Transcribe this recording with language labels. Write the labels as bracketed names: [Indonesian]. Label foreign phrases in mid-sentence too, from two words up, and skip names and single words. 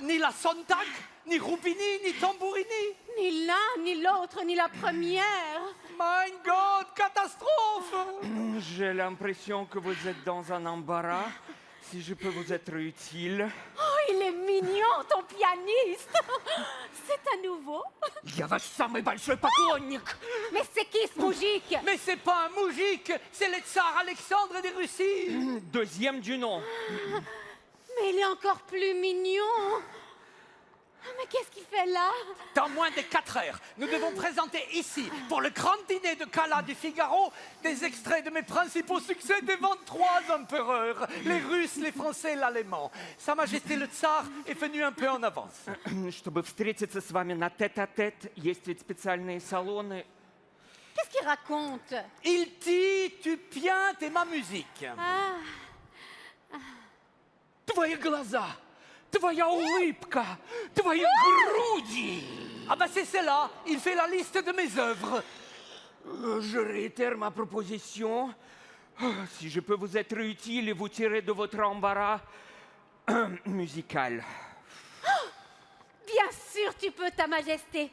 [French] Ni la Sontag, ni Rubini, ni Tambourini. Ni l'un, ni l'autre, ni la première. [German] Mein Gott, [French] catastrophe! J'ai l'impression que vous êtes dans un embarras. Si je peux vous être utile. Oh, il est mignon, ton pianiste. C'est à nouveau. [Russian] Я ваш самый большой поклонник. [French] Mais c'est qui ce moujik? Mais c'est pas un moujik, c'est le tsar Alexandre de Russie. Deuxième du nom. Mais il est encore plus mignon. Mais qu'est-ce qu'il fait là? Dans moins de 4 heures, nous devons présenter ici, pour le grand dîner de gala du Figaro, des extraits de mes principaux succès devant 3 empereurs, les Russes, les Français et l'Allemand. Sa Majesté le Tsar est venu un peu en avance. [Russian] Чтобы встретиться с вами на тет-а-тет, есть ведь специальные салоны. [French] Qu'est-ce qu'il raconte? Il dit, tu piantes et ma musique. [Russian] Твои глаза, твоя улыбка, твои груди. [French] Ah ben c'est cela, il fait la liste de mes œuvres. Je réitère ma proposition. Si je peux vous être utile et vous tirer de votre embarras musical. Bien sûr, tu peux, Ta Majesté.